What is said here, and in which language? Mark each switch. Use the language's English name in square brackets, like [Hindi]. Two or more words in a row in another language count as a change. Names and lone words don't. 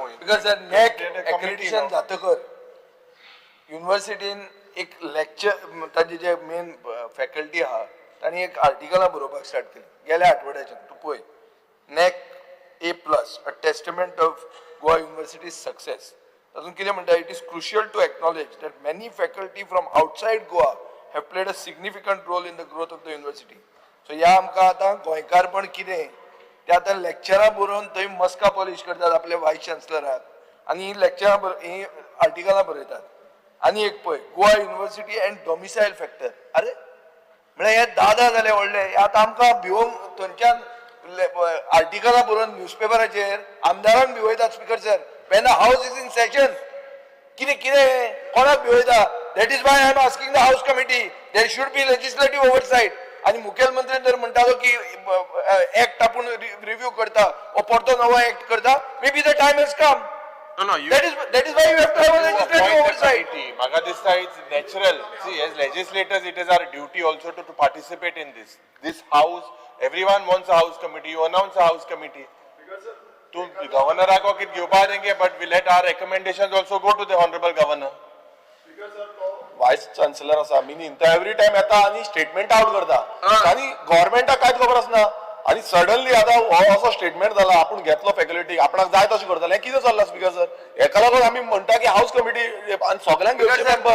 [Konkani] बिकॉज [English] NAAC accreditation [Konkani] जातकर युनिव्हर्सिटीन एक लेक्चर ताजे जे मेन फॅकल्टी आहा तांणी एक आर्टिकलां बरोवपाक स्टार्ट केली गेल्या आठवड्याच्यान. तूं पळय नॅक A+ अ टेस्टमेंट ऑफ गोवा युनिव्हर्सिटी सक्सेस. तातूंत कितें म्हणटा, [English] It is crucial to acknowledge that many faculty from outside Goa have played a significant role in the growth of the university. [Konkani] सो ह्या आमकां आतां गोंयकारपण कितें ते आतां लेक्चरां बरोवन थंय मस्का पॉलिश करतात आपल्या वायस चान्सलराक आनी ही लेक्चरां ही आर्टिकलां बरयतात. आनी एक पळय गोवा युनिव्हर्सिटी एंड डॉमिसायल फॅक्टर. अरे म्हळ्यार हे दादा जाले व्हडले आतां आमकां भिवूंक थंयच्यान आर्टिकलां बरोवन न्यूजपेपराचेर आमदारांक भिवयतात. [English] Speaker sir, when a house is in session [Konkani] कितें कोणाक भिवयता. [English] That is why I am asking the house committee there should be legislative oversight. [Konkani] आणि मुखेलमंत्री जर म्हणटालो की ऍक्ट आपूण रिव्यू करता वा परतो नवो ऍक्ट करता, [English] may be the time has come. No, no, you That is why you have to have a legislative appoint a oversight. committee. [Konkani] Maga dista [English] it's natural. See, as legislators, it is our duty also to participate in this. This house, everyone wants a house committee. You announce a house committee. [Konkani] To governor को कित घेवपा देंगे, [English] but we let our recommendations also go to the honorable governor. vice chancellor [Konkani] आसा मिनीन तो [English] every time [Konkani] येता आणि स्टेटमेंट आउट करता आणि गव्हर्नमेंटाक कांयच खबर आसना. आणि सडनली आता हो असो स्टेटमेंट जाला आपूण घेतलो फॅकल्टी आपणाक जाय तशें करतले. हे कितें चल्लां स्पीकर सर? हेका लागून आमी म्हणटा की [English] house committee [Konkani] आणि सगळ्यांक घेवचे मेंबर.